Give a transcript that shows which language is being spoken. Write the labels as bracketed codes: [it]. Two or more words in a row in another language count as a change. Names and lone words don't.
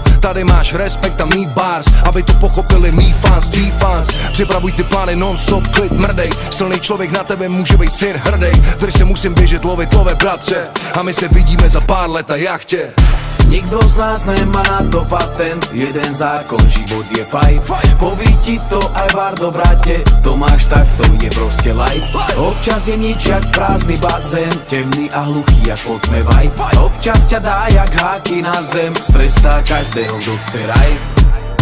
[cs] Tady máš respekt a mý bars, aby to pochopili mý fans, tvý fans. Připravuj ty plány non-stop, klid mrdej. Silný člověk na tebe může být syn hrdej. Drž se, musím běžet, lovit love, bratře. A my se vidíme za pár let na jachtě. [sk] Nikto z nás nemá na to patent. Jeden zákon, život je fajn. Poví ti to aj Vardo, brate. To máš, tak to je proste life. Občas je nič jak prázdny bazén. Temný a hluchý jak potmevaj. Občas ťa dá jak háky na zem. Strestá každého, kto chce raj.